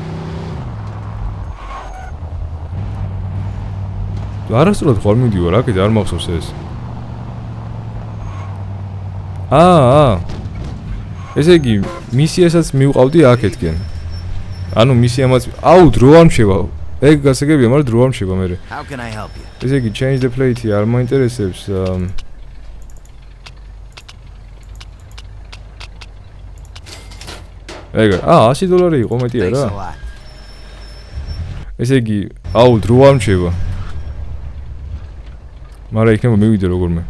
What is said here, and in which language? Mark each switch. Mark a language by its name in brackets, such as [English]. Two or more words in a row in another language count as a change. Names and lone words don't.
[Georgian] არასდროს ხარ მიდივარ, აქეთ არ მახსოვს ეს. ესე იგი, მისიასაც მივყავდი აქეთკენ. ანუ მისიამაც, აუ, დრო არ მშევა. ეგ გასაგებია, მაგრამ დრო არ მშევა მერე. ესე იგი, [English] change the plate [Georgian] არ მაინტერესებს. ეგ, $100 იყო მეტი არა? ესე იგი, აუ, დრო არ მშევა. მაგრამ იქნება მივიდე როგორმე.